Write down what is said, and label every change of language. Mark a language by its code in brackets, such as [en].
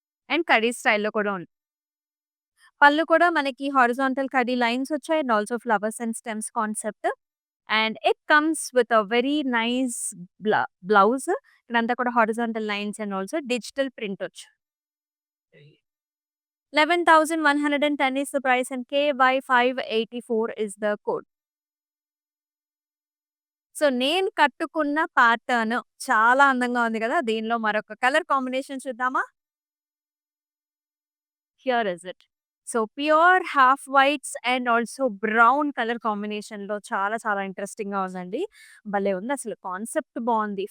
[te] And khadi స్టైల్‌లో కూడా ఉంది. పళ్ళు కూడా మనకి హారిజాంటల్ కడీ లైన్స్ వచ్చాయి and also flowers and stems concept. [en] And it comes with a very nice blouse. [te] ఇక్కడంతా కూడా horizontal lines and also digital print వచ్చు. [en] 11,110 is the price and KY584 is the code. [te] So, నేను కట్టుకున్న pattern చాలా అందంగా ఉంది గదా! దీనిలో మరొక కలర్ కాంబినేషన్ చూద్దామా? [en] Here is it. [te] So, pure half whites and also brown colour కాంబినేషన్‌లో చాలా చాలా ఇంట్రెస్టింగ్‌గా ఉందండి. భలే ఉందసలు. కాన్సెప్ట్ బావుంది.